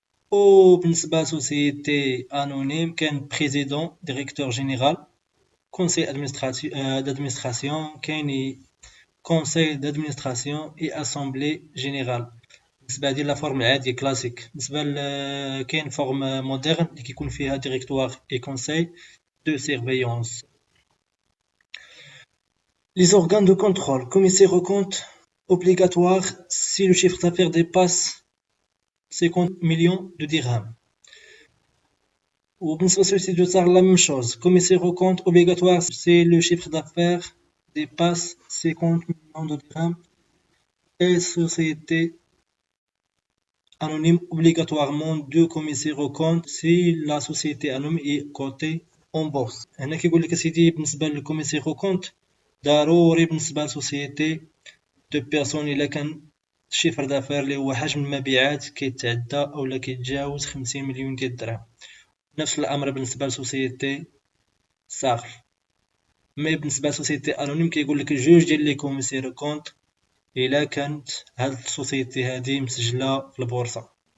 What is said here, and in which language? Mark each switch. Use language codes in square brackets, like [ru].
[ar] وبالنسبه لسوسيتي انونيم كاين بريزيدون ديريكتور جينيرال [fr] conseil d'administration [ar] كاين [fr] conseil d'administration et assemblée générale. [ar] بالنسبه هذه لا فورم العاديه كلاسيك. بالنسبه كاين فورم مودرن اللي كيكون فيها ديريكتوار اي [fr] conseil de surveillance. Les organes de contrôle, commissaire aux comptes obligatoire si le chiffre d'affaires dépasse 50 millions de dirhams. [ar] وبالنسبة للسوسيتي دو تار لا ميم شوز [fr] commissaire aux comptes obligatoire si le chiffre d'affaires dépasse 50 millions de dirhams. Et société anonyme obligatoirement deux commissaires aux comptes si la société anonyme est cotée en bourse. [ar] هنا كيقول لك اسيدي بالنسبة للكوميسير او كونت ضروري بالنسبة لسوسيتي دو بيرسون الا كان الشيفر دافير اللي هو حجم المبيعات كيتعدى اولا كيتجاوز 50 مليون ديال الدرهم. نفس الامر بالنسبه لسوسيتي ساغل. مي بالنسبه لسوسيتي انونيم كيقول لك جوج ديال لي كوميسير كونت الا كانت هاد السوسيتي هادي مسجله في البورصه.